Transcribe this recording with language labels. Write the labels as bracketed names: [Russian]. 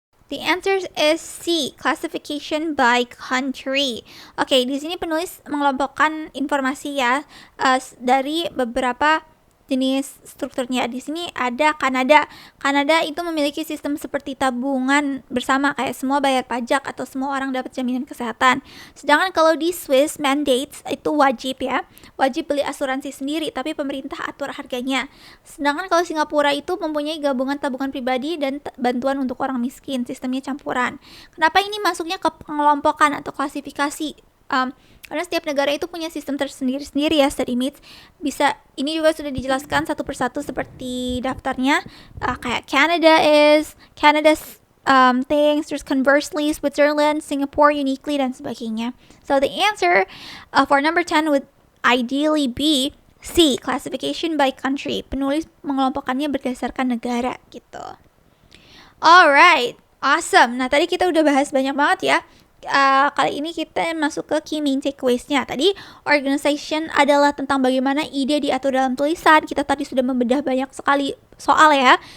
[English] The answer is C, classification by country. [Indonesian] Oke, di sini penulis mengelompokkan informasi ya dari beberapa jenis strukturnya. Di sini ada Kanada. Kanada itu memiliki sistem seperti tabungan bersama, kayak semua bayar pajak atau semua orang dapat jaminan kesehatan. Sedangkan kalau di Swiss, mandates itu wajib ya. Wajib beli asuransi sendiri, tapi pemerintah atur harganya. Sedangkan kalau Singapura itu mempunyai gabungan tabungan pribadi dan bantuan untuk orang miskin. Sistemnya campuran. Kenapa ini masuknya ke pengelompokan atau klasifikasi? Karena setiap negara itu punya sistem tersendiri-sendiri ya, [English] study mates. [Indonesian] Bisa, ini juga sudah dijelaskan satu persatu seperti daftarnya. Kayak [English] Canada's things, [Indonesian] terus [English] conversely [Indonesian] Switzerland, Singapore [English] uniquely [Indonesian] dan sebagainya. [English] So the answer for number 10 would ideally be C, classification by country. [Indonesian] Penulis mengelompokkannya berdasarkan negara gitu. [English] Alright, awesome. [Indonesian] Nah tadi kita udah bahas banyak banget ya. Kali ini kita masuk ke [English] key main takeaways- [Indonesian] nya. Tadi organization adalah tentang bagaimana ide diatur dalam tulisan. Kita tadi sudah membedah banyak sekali soal ya.